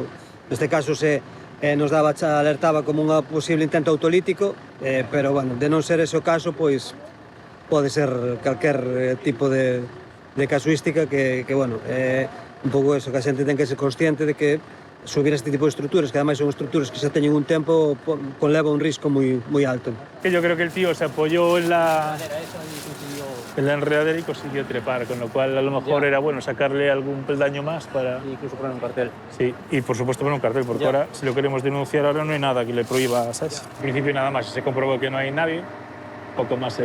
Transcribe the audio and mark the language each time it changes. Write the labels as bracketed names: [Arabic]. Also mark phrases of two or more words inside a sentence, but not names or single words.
[Galician] Neste caso se nos alertaba como un posible intento autolítico, pero, bueno, de non ser ese o caso, pois pode ser calquer tipo de casuística que bueno, un pouco eso, que a xente ten que ser consciente de que subir este tipo de estruturas, que ademais son estruturas que xa teñen un tempo, conleva un risco moi alto. [Spanish] Que yo creo que el tío se apoyó en la enredadera y consiguió trepar, con lo cual a lo mejor era bueno sacarle algún peldaño más para... Incluso poner un cartel. Sí, y por supuesto poner un cartel, porque ahora, si lo queremos denunciar, ahora no hay nada que le prohíba, ¿sabes? En principio nada más, si se comprobó que no hay nadie, poco más se